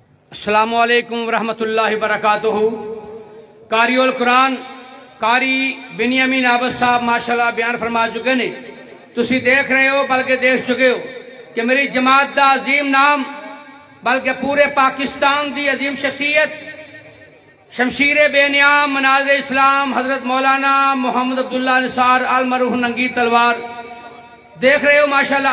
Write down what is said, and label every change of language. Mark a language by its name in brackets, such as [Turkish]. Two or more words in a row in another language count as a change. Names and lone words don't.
[Arabic] السلام عليكم ورحمة الله وبركاته. قارئ القرآن [Urdu] قاری بنیامین عابد صاحب ماشاءاللہ بیان فرما چکے نے. [Punjabi] تسی دیکھ رہے ہو بلکہ دیکھ چکے ہو کہ میری جماعت دا عظیم نام بلکہ پورے پاکستان دی عظیم شخصیت شمشیر بے نیام مناظرِ اسلام حضرت مولانا محمد عبداللہ نثار المرحوم ننگی تلوار دیکھ رہے ہو ماشاءاللہ.